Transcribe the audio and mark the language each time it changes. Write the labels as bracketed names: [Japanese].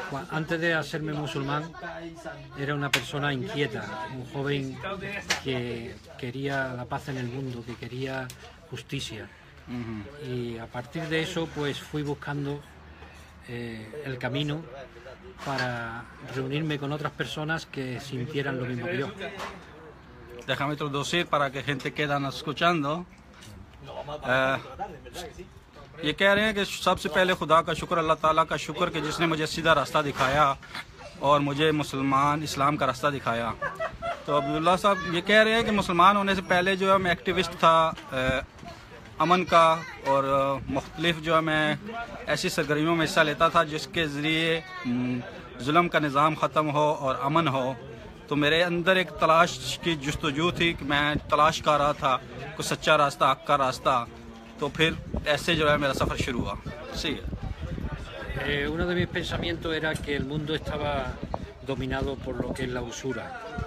[Spanish] Antes de hacerme musulmán era una persona inquieta, un joven que quería la paz en el mundo, que quería justicia. Y a partir de eso pues fui buscando el camino para reunirme con otras personas que sintieran lo mismo que yo. Déjame introducir para que gente quedan escuchando. [Hindi] ये कह रहे हैं कि सबसे पहले खुदा का शुक्र, अल्लाह ताला का शुक्र कि जिसने मुझे सीधा रास्ता दिखाया और मुझे मुसलमान इस्लाम का रास्ता दिखाया। तो अब्दुल्ला साहब ये कह रहे हैं कि मुसलमान होने से पहले जो है मैं एक्टिविस्ट था अमन का, और मुख्तलिफ जो है मैं ऐसी सरगर्मियों में हिस्सा लेता था जिसके ज़रिए जुल्म का निज़ाम ख़त्म हो और अमन हो। तो मेरे अंदर एक तलाश की जुस्तजू थी कि मैं तलाश कर रहा था कुछ सच्चा रास्ता, हक़ का रास्ता। तो फिर ऐसे जो है मेरा सफ़र शुरू हुआ। [Spanish] Sí. Uno de mis pensamientos era que el mundo estaba dominado por lo que es la usura.